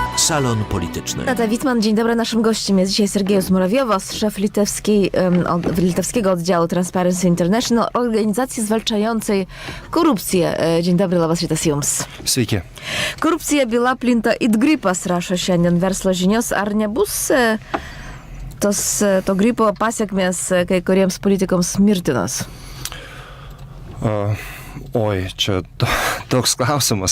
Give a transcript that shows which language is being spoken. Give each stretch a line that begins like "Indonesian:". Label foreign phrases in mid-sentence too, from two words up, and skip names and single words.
Polish: Salon Polityczny. Nata Witman, dzień dobry. Naszym gościem jest dzisiaj Sergejus Murawjovas, szef litewskiego oddziału Transparency International, organizacji zwalczającej korupcję. Dzień dobry,
Lithuanian: labas rytas jums. Sveiki. Korupcija byla plinta it gripas, rašo šiandien verslo žinios. Ar nebus to gripo pasiekmės kai kuriems politikams mirtinos? Oi, čia toks klausimas.